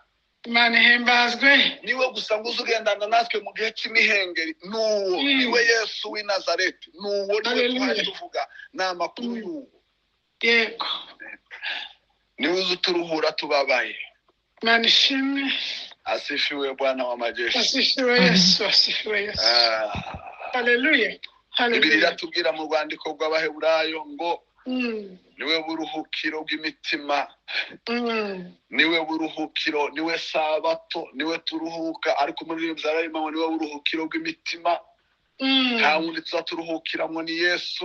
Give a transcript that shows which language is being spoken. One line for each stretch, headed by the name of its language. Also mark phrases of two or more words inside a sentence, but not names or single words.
Kinyarwanda: Imana ihimbazwe. Niwe gusa ngo uzi ugendana natwe mu gihe cy'imihengeri. Nuwo niwe Yesu w'i Nazareti. Nuwo niwe twari tuvuga, ni amakuru y'uwo. Yego. Niwe uzi uturuhura tubabaye. Imana ishimwe.
Swahili: Asifiwe Bwana wa majeshi. Asifiwe Yesu, asifiwe Yesu. Haleluya.
Kinyarwanda: Bibiliya iratubwira mu rwandiko rw'Abaheburayo ngo niwe buruhukiro bw'imitima, niwe buruhukiro, niwe sabato, niwe turuhuka. Ariko muri Bizararima ngo niwe buruhukiro bw'imitima. Nta wundi tuzaturuhukiramo ni Yesu.